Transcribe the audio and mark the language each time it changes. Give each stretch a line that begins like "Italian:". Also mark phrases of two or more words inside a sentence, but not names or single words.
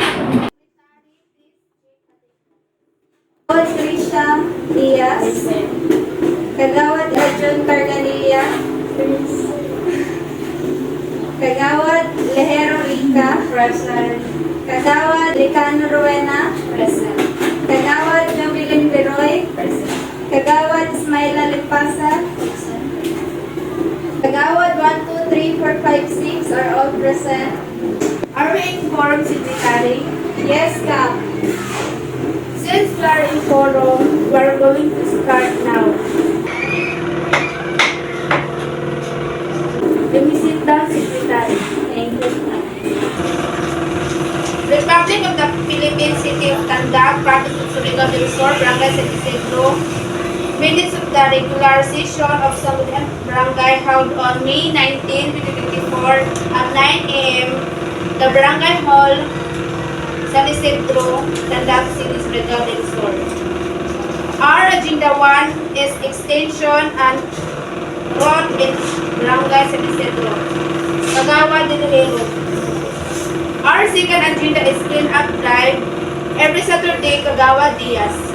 English: Trisha Diaz. Kagawad Arjun Carganilla. Kagawad Lehero Rica. Present. Kagawad Licano Rowena. Present. Kagawad Jovelyn Beroy. Present. Kagawad Ismaila Limpasa. Present. Kagawad 1, 2, 3, 4, 5, 6 are all present. Are we in quorum, Secretary? Yes, Kap. Since we are in quorum, we are going to start now. Let me sit down, Secretary. Thank you. Republic of the Philippines, City of Tandag, Province of Surigao del Sur, Barangay San Isidro. Minutes of the regular session of Sangguniang Barangay held on May 19, 2024 at 9 a.m. The Barangay Hall, San Isidro, Tandag City, Surigao del Sur. Our Agenda 1 is extension and road in Barangay San Isidro, Kagawad del Hero. Our second agenda is clean up drive every Saturday, Kagawad Diaz.